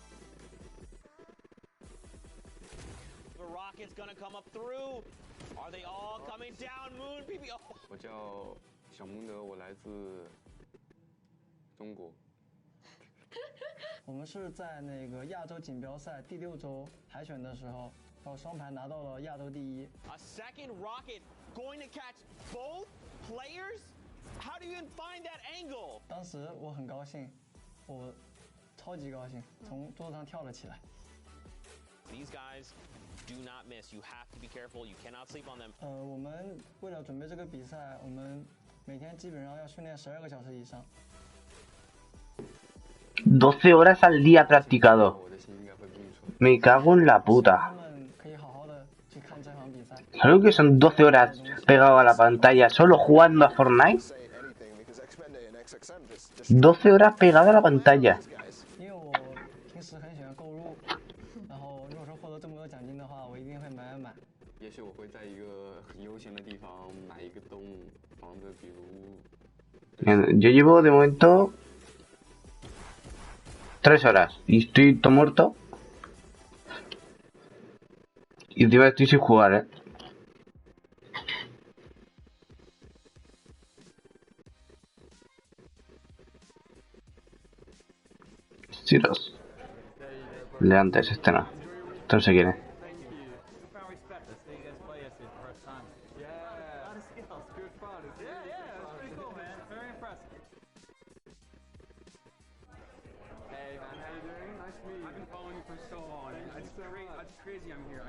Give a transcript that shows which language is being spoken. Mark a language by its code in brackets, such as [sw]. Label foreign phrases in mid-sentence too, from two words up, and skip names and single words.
[en] The rocket's gonna come up through. Are they all coming down? Moon PB. [zh] 我叫小蒙德，我来自中国。我们是在那个亚洲锦标赛第6周海选的时候，然后双排拿到了亚洲第1。 [en] A second rocket going to catch both players? How do you even find that angle? [zh] 当时我很高兴，我超级高兴，从桌子上跳了起来。 [en] These guys do not miss. You have to be careful. You cannot sleep on them. [zh] 我们为了准备这个比赛，我们每天基本上要训练12个小时以上。 [es] 12 horas al día practicado. Me cago en la puta. ¿Sabes que son 12 horas pegado a la pantalla solo jugando a Fortnite? 12 horas pegado a la pantalla. [zh] 因为我平时很喜欢购入，然后如果说获得这么多奖金的话，我一定会买。也许我会在一个很悠闲的地方买一个洞，放着比如。 [es] Yo llevo de momento 3 horas y estoy todo muerto. Y encima estoy sin jugar, Tiros. Le antes, este no. Este no sé quién es. [en] Crazy I'm here.